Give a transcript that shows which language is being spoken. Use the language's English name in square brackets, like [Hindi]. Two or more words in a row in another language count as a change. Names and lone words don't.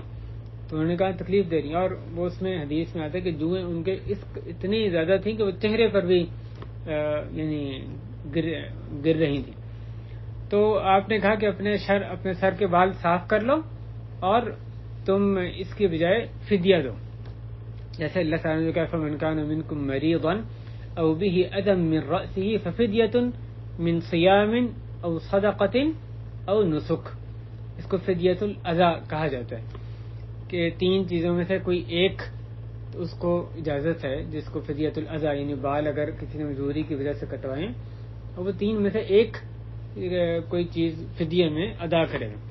[Urdu] تو انہوں نے کہا تکلیف دے رہی ہیں، اور وہ اس میں حدیث میں آتا ہے کہ جوئیں ان کے اتنی زیادہ تھیں کہ وہ چہرے پر بھی یعنی گر رہی تھیں. تو آپ نے کہا کہ اپنے سر کے بال صاف کر لو اور تم اس کی بجائے فدیہ دو، جیسے اللہ تعالیٰ نے کہا [Arabic] فمن کان منکم مریضا او به اذى من رأسه ففدیة من صیام او صدقۃ او نسک. [Urdu] اس کو [Arabic] فدیۃ الاذی [Urdu] کہا جاتا ہے کہ تین چیزوں میں سے کوئی ایک اس کو اجازت ہے، جس کو [Arabic] فدیۃ الاذی [Urdu] یعنی بال اگر کسی نے مجبوری کی وجہ سے کٹوائیں اور وہ تین میں سے ایک کوئی چیز فدیہ میں ادا کرے گا.